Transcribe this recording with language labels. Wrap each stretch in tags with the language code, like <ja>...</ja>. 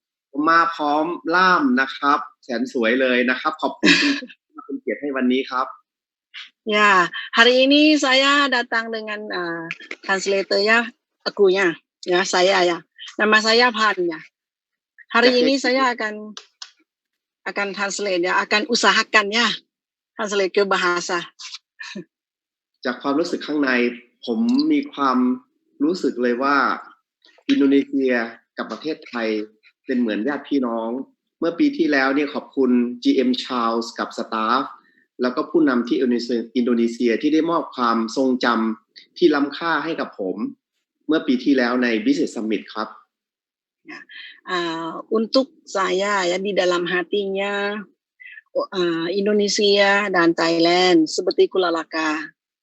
<th>ผมมาพร้อมล่ามนะครับแสนสวยเลยนะครับขอบคุณที่เป็นเกียรติให้วันนี้ครับ</th> <id>Ya, hari ini saya datang dengan translator-nya, akunya, ya saya ya. Nama saya Pan ya. Hari ini saya akan translate ya, akan usahakan ya translate ke bahasa.</id> <th>จากความรู้สึกข้างในผมมีความรู้สึกเลยว่าอินโดนีเซียกับประเทศไทยเป็นเหมือนญาติพี่น้องเมื่อปีที่แล้วเนี่ยขอบคุณ GM Charles กับสตาฟแล้วก็ผู้นำที่อินโดนีเซียที่ได้มอบความทรงจำที่ล้ำค่าให้กับผมเมื่อปีที่แล้วใน Business Summit ครับ</th> <id>Untuk saya ya di dalam hatinya Indonesia dan Thailand seperti Kulalaka.</id>